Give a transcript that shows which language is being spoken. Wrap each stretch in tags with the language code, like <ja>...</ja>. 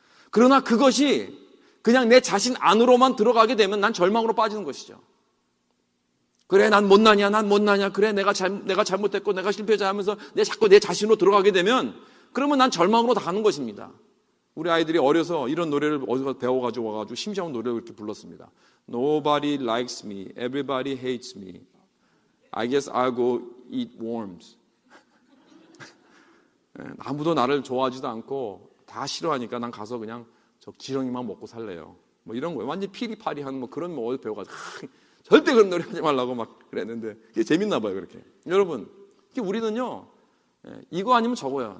<ko>그러나 그것이 그냥 내 자신 안으로만 들어가게 되면 난 절망으로 빠지는 것이죠. 그래, 난 못나냐. 그래, 내가 잘못했고 내가 실패자 하면서 자꾸 내 자신으로 들어가게 되면 그러면 난 절망으로 다 가는 것입니다. 우리 아이들이 어려서 이런 노래를 어디서 배워가지고 와가지고 심심한 노래를 이렇게 불렀습니다.</ko> <en>Nobody likes me, everybody hates me. I guess I'll go eat worms.</en> <ko>아무도 나를 좋아하지도 않고 다 싫어하니까 난 가서 그냥 저 지렁이만 먹고 살래요. 뭐 이런 거예요. 완전 피리파리한 뭐 그런 거 어디 배워가지고 절대 그런 노래 하지 말라고 막 그랬는데 그게 재밌나 봐요, 그렇게. 여러분, 우리는요. 이거 아니면 저거야.</ko>